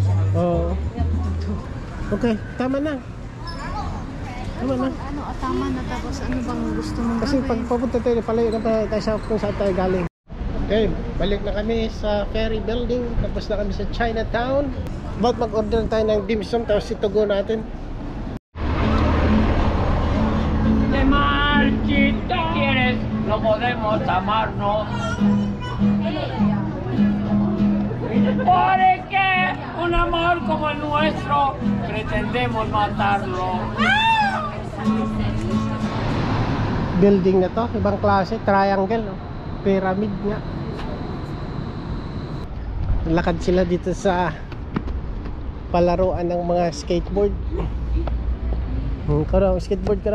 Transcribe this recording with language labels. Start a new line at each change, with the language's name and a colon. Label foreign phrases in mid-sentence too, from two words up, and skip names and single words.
Filipino: Oo. Okay, tama na. Tama na. Tama na tapos ano bang gusto mong Kasi pag papunta tayo, palayo na tayo sa kung saan tayo galing. Okay, balik na kami sa ferry building. Tapos na kami sa Chinatown. About mag-order tayo ng dim sum. Tapos itugo natin.
Spanish: De marchita quieres, no podemos amarnos. Porque un amor como el nuestro pretendemos matarlo.
Filipino: Building na to, ibang klase, triangle, no? Pyramid nga. Lakad sila dito sa palaruan ng mga skateboard. Ikaw daw, skateboard ka daw.